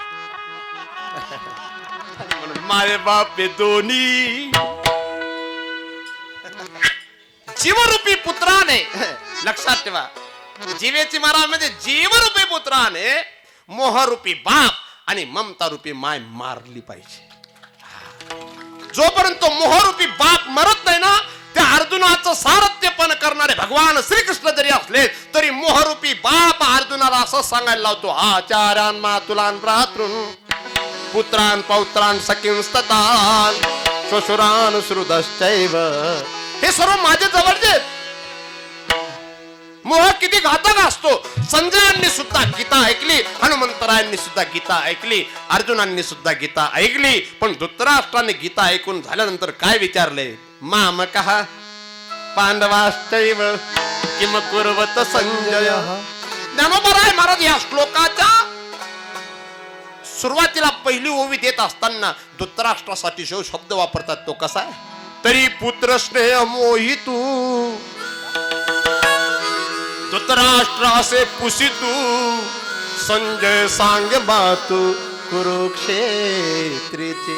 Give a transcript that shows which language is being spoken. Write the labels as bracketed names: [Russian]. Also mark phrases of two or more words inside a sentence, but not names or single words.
[Marathi] माय बाप दोन्ही जीवरूपी पुत्राने, लक्षात ठेवा, जीवेची मारा म्हणजे जीवरूपी पुत्राने मोहरूपी बाप आणि ममता रूपी माय मारली पाहिजे. जोपर्यंत मोहरूपी बाप मरत नाही ना, त्या अर्जुनाचं सारथ्यपण करणारे भगवान श्रीकृष्ण जरी असले तरी मोहरूपी बाप अर्जुनाला असं सांगायला लावतो, [Sanskrit] आचार्यान मातुलान भ्रातृन पुत्रान पौत्रान सखींस्ततान श्वशुरान श्रुतश्चैव. [Marathi] हे सर्व माझे जवळचे. मोह किती घातक असतो. संजयांनी सुद्धा गीता ऐकली, हनुमंतरायांनी सुद्धा गीता ऐकली, अर्जुनांनी सुद्धा गीता ऐकली, पण धृतराष्ट्राने गीता ऐकून झाल्यानंतर काय विचारले, [Sanskrit] मामकः पांडवाश्चैव किम कुर्वत संजय. [Marathi] ज्ञानोबा महाराज या श्लोकाच्या सुरुवातीला पहिली ओवी देत असताना धृतराष्ट्रासाठी शब्द वापरतात. तो कसा आहे, तरी पुत्र स्नेह मोहितू धृतराष्ट्र असे पुसितू संजय सांग मातू कुरुक्षेत्रीचे.